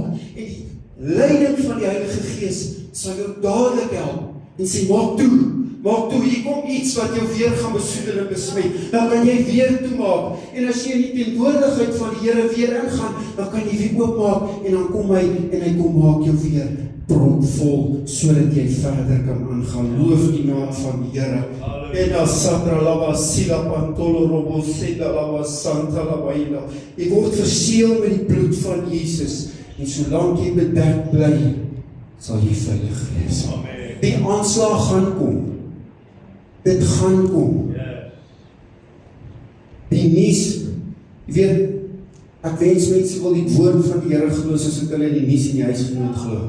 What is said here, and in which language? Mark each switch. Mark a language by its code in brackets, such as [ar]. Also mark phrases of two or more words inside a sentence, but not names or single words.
[af] En die leiding van die Heilige Gees sal jou dadelik help en sê, maak toe, hier kom iets wat jou weer gaan besoedel en besmet, dan kan jy weer toemaak, en as jy in die teenwoordigheid van die Here weer ingaan, dan kan jy weer oopmaak, en dan kom hy, en hy kom maak jou weer propvol, sodat jy verder kan aangaan. Loof die naam van die Here. En as Satra lava sila pantolo robo seda lava santa lava ina. Jy word verseël met die bloed van Jesus, en solank jy bedek bly, sal jy veilig wees. Die aanslag gaan kom. Dit gaan kom. Die nuus, jy weet, ek wens mense wil die woord van die Here glo, soos ek hulle die nuus in die huisgenoot glo.